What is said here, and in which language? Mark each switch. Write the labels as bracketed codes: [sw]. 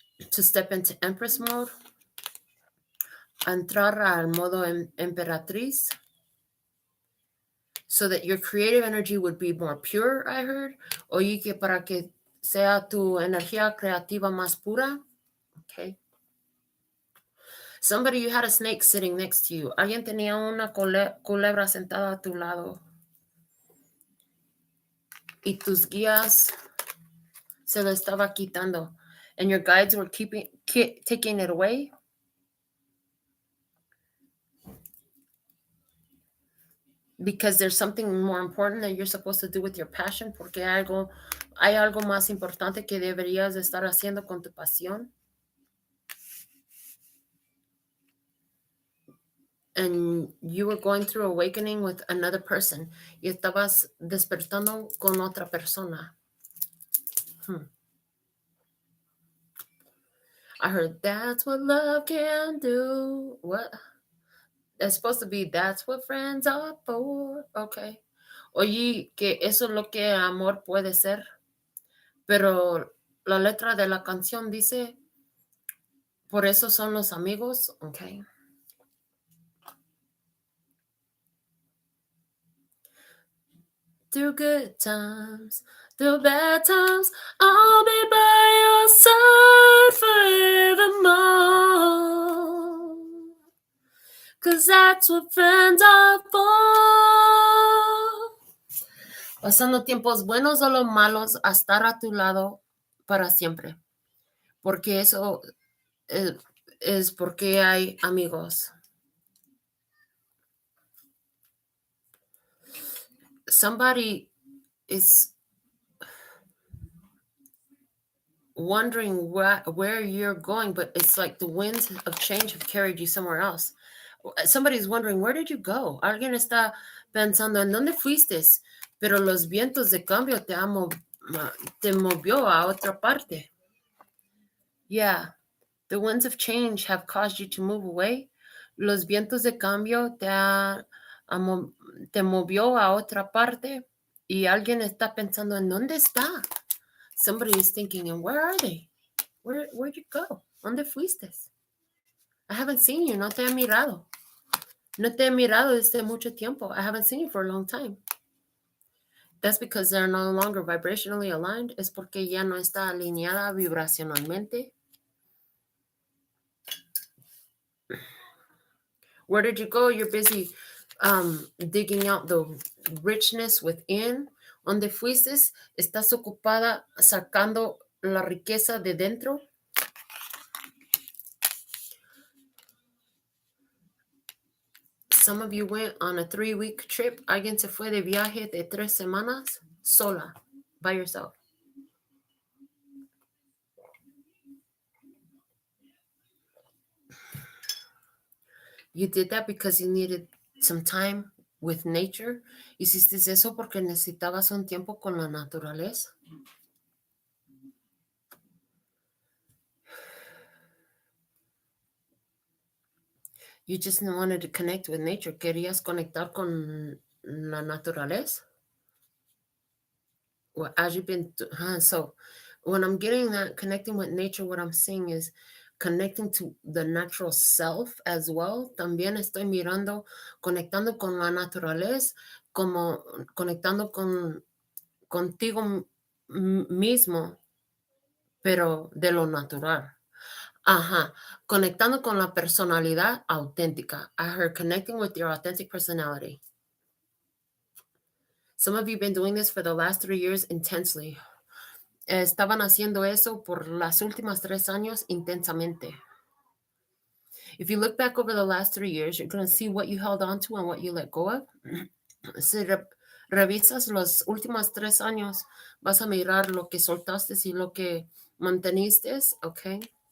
[en] To step into Empress mode. [es] Entrar al modo emperatriz. [en] So that your creative energy would be more pure, I heard. [es] Oye, que para que sea tu energía creativa más pura. [en] Okay. Somebody, you had a snake sitting next to you. [es] Alguien tenía una culebra sentada a tu lado. Y tus guías se lo estaba quitando. [en] And your guides were taking it away. Because there's something more important that you're supposed to do with your passion. [es] Porque hay algo más importante que deberías estar haciendo con tu pasión. [en] And you were going through awakening with another person. [es] Y estabas despertando con otra persona. [en] I heard that's what love can do. What? That's supposed to be that's what friends are for. Okay. [es] Oye, que eso es lo que amor puede ser. Pero la letra de la canción dice, por eso son los amigos. [en] Okay. Through good times, through bad times, I'll be by your side forevermore. 'Cause that's what friends are for. [es] Pasando tiempos buenos o los malos, a estar a tu lado para siempre. Porque eso es porque hay amigos. [en] Somebody is wondering where you're going, but it's like the winds of change have carried you somewhere else. Somebody's wondering, where did you go? [es] Alguien está pensando, ¿en dónde fuiste? Pero los vientos de cambio te movió a otra parte. [en] Yeah, the winds of change have caused you to move away. [es] Los vientos de cambio te movió a otra parte. Y alguien está pensando, ¿en dónde está? [en] Somebody is thinking, and where are they? Where'd you go? [es] ¿Dónde fuiste? [en] I haven't seen you. [es] No te he mirado. No te he mirado desde mucho tiempo. [en] I haven't seen you for a long time. That's because they're no longer vibrationally aligned. [es] Es porque ya no está alineada vibracionalmente. [en] Where did you go? You're busy digging out the richness within. [es] ¿Dónde fuiste? Estás ocupada sacando la riqueza de dentro. [en] Some of you went on a 3-week trip. [es] Alguien se fue de viaje de 3 semanas sola, [en] by yourself. You did that because you needed some time with nature. [es] Hiciste eso porque necesitabas un tiempo con la naturaleza. [en] You just wanted to connect with nature. [es] Querías conectar con la naturaleza. [en] Well, as you've been, so when I'm getting that connecting with nature, what I'm saying is connecting to the natural self as well. [es] También estoy mirando, conectando con la naturaleza, como conectando contigo mismo, pero de lo natural. Ajá, conectando con la personalidad auténtica. [en] I heard connecting with your authentic personality. Some of you have been doing this for the last 3 years intensely. [es] Estaban haciendo eso por las últimas 3 años intensamente. [en] If you look back over the last 3 years, you're going to see what you held on to and what you let go of. [es] Si revisas los últimos 3 años, vas a mirar lo que soltaste y lo que manteniste, ¿ok?